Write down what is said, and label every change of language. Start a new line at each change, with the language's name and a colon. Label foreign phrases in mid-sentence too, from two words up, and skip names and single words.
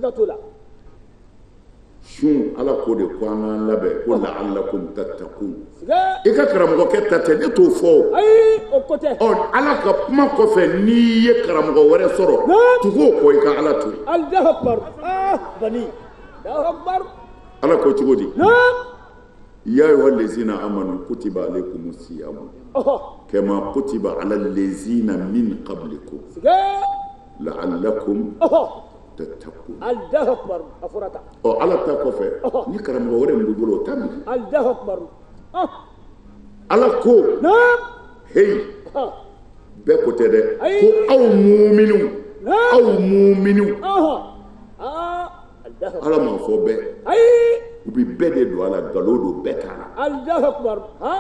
Bambara: Sun Ala ko de ko an k'an labɛn ko
Arabic: لعلكم تتقون.
Bambara: I ka karamɔgɔkɛ ta tɛ ne t'o fɔ o. Ala ka kuma kɔfɛ n'i ye karamɔgɔ wɛrɛ sɔrɔ tugu o kɔ i ka Ala to yen. Ala ko cogo di?
Arabic: يا أيها الذين آمنوا كتب عليكم الصيام كما كتب على الذين من قبلكم لعلكم تتقون.
Bambara: Ala ta kɔfɛ ni karamɔgɔ wɛrɛ min b'i bolo o ta minɛ. Ala ko hey bɛɛ ko tɛ dɛ ko aw muuminiw Ala m'a fɔ bɛɛ u bɛ bɛɛ de don a la nkalon don bɛɛ t'a la.